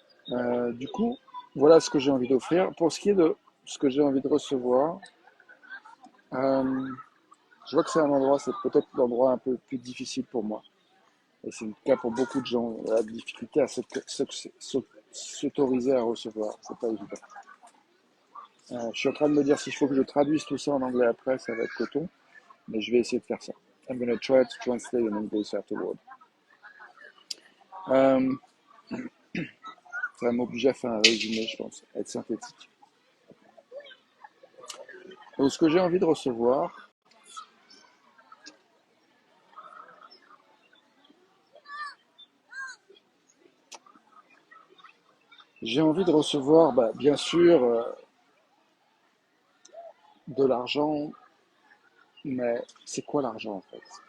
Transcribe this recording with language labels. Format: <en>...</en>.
<fr>Euh, du coup, voilà ce que j'ai envie d'offrir. Pour ce qui est de ce que j'ai envie de recevoir, euh, je vois que c'est un endroit, c'est peut-être l'endroit un peu plus difficile pour moi. Et c'est le cas pour beaucoup de gens, la difficulté à s'autoriser à recevoir, c'est pas évident. Je suis en train de me dire s'il faut que je traduise tout ça en anglais après, ça va être coton, mais je vais essayer de faire ça.</fr> <en>I'm gonna try to translate in English afterward.</en> <fr>Euh, Ça va m'obliger à faire un résumé, je pense, à être synthétique. Donc, ce que j'ai envie de recevoir, j'ai envie de recevoir, bah, bien sûr, de l'argent, mais c'est quoi l'argent en fait?</fr>